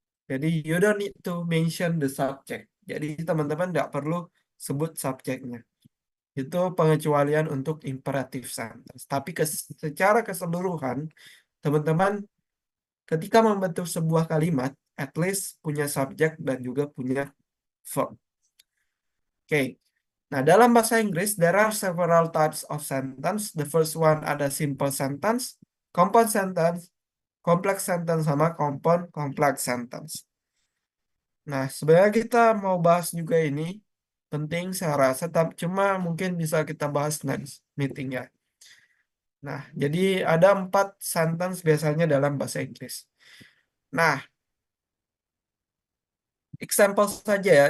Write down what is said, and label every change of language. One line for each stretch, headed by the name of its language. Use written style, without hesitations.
English: Jadi, you don't need to mention the subject.
Indonesian: Jadi, teman-teman nggak perlu sebut subjeknya. Itu pengecualian untuk imperative sentence. Tapi secara keseluruhan, teman-teman ketika membentuk sebuah kalimat, at least punya subjek dan juga punya verb. Oke. Nah, dalam bahasa Inggris,
English: there are several types of sentence. The first one ada simple sentence, compound sentence, complex sentence, sama compound complex sentence.
Indonesian: Nah, sebenarnya kita mau bahas juga ini, penting saya rasa, cuma mungkin bisa kita bahas
English: next meeting
Indonesian: ya. Nah, jadi ada 4 sentence biasanya dalam bahasa Inggris. Nah, example saja ya.